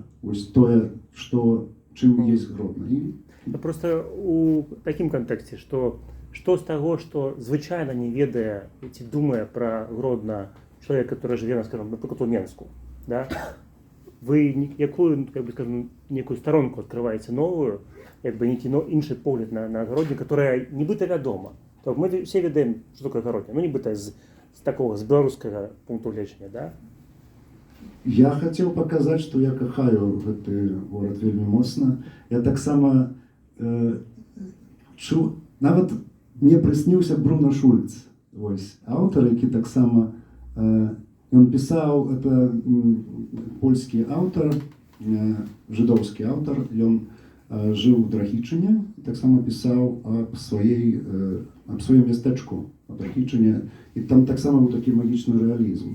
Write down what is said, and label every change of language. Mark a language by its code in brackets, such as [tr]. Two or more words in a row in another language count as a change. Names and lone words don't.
[be] Вось тое, чым есть Гродно. Просто у такім кантэксце, што з таго, што звычайна не ведае ці думае пра Гродно чалавек, который жыве, скажем, напрыклад, у Менску, да? Вы якую, [ru] как бы скажем, некую сторонку открываете новую, как бы некий [be] інший погляд на Гродню, [ru] которая [be] нібыта вядома. То мы все ведаем, [ru] что такое [be] Гродня, ну нібыта з такого, з беларускага пункту гледжання, да? Я хацеў паказаць, што я кахаю гэты горад вельмі моцна. Я таксама чуў, нават мне прысніўся Бруно Шульц, вось, аўтар, які таксама ён пісаў, это польскі аўтар, жыдоўскі аўтар, ён жыў у Драгічыне, таксама пісаў аб сваім мястэчку, аб Драгічыне, і там таксама быў такі магічны рэалізм.